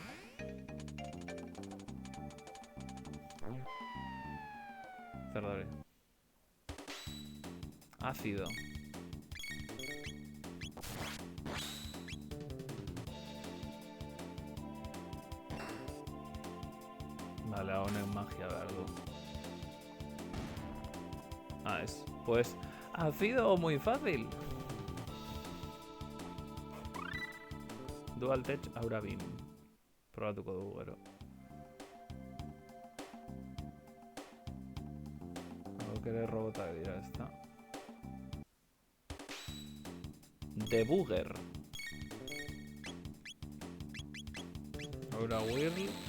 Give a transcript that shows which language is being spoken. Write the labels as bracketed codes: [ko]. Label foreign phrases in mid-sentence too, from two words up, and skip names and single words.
[eu] Zer da hori? Ácido. Vale, honek magia behar du. [es] Es. Pues ha sido muy fácil. [eu] Dual Tech Aura Beam. Probatuko dugu gero. Hau ere robotak dira, ezta? Debugger. Aura Whirl.